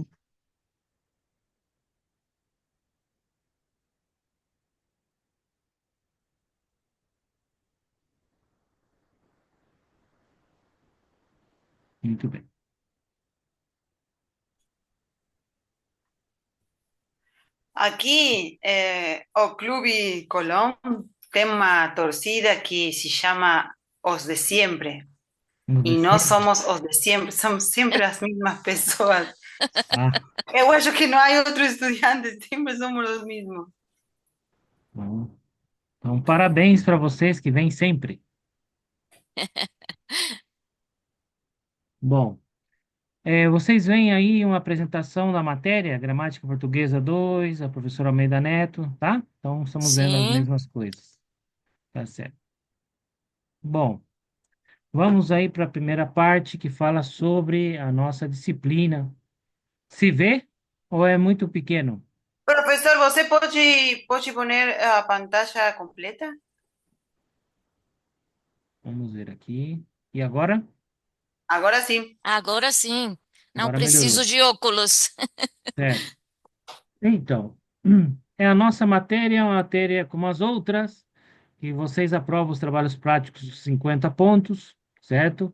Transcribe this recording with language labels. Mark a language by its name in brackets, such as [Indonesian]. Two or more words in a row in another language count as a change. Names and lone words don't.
[Portuguese] arquivo. Muito bem. Aquí, o Clube Colón tem uma torcida que [Spanish] se llama [Portuguese] Os de Siempre. [Spanish] No Y no descer. somos os de siempre, somos siempre las mismas personas. Ah, [Portuguese] Eu acho que [Spanish] no hay otro estudiante, siempre somos los mismos. [Portuguese] bom. Então, parabéns para vocês que vêm sempre. Bom, vocês veem aí uma apresentação da matéria, Gramática Portuguesa 2, a professora Almeida Neto, tá? Então, estamos vendo as sim, mesmas coisas. Tá certo. Bom, vamos aí para a primeira parte que fala sobre a nossa disciplina. Se vê ou é muito pequeno? [Spanish] Profesor, [Portuguese] ¿você pode [Spanish] poner a pantalla completa? [Portuguese] Vamos ver aqui. E agora? Agora sim. agora sim. Não Agora melhorou. preciso de óculos. Certo. Então, é uma matéria como as outras, que vocês aprovam os trabalhos práticos de 50 pontos, certo?